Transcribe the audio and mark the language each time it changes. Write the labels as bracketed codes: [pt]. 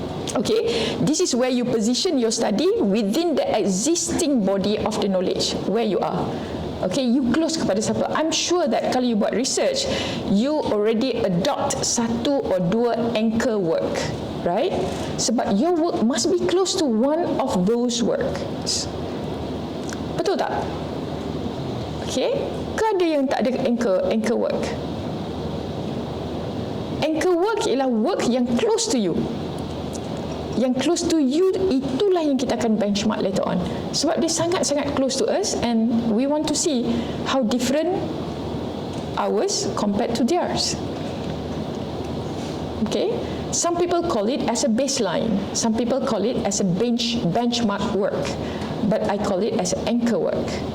[en] Okay, this is where you position your study within the existing body of the knowledge where you are. Okay, you close [ms] kepada siapa? [en] I'm sure that [ms] kalau [en] you [ms] buat [en] research, you already adopt [ms] satu [en] or [ms] dua [en] anchor work, right? [ms] Sebab [en] your work must be close to one of those works. [ms] Betul tak? Okay, ke ada yang tak ada anchor work? [en] Anchor work [ms] ialah [en] work [ms] yang [en] close to you. [ms] Yang [en] close to you, [ms] itulah yang kita akan [en] benchmark later on. [ms] Sebab dia sangat-sangat [en] close to us, and we want to see how different ours compared to theirs. Okay, some people call it as a baseline, some people call it as a benchmark work, but I call it as an anchor work.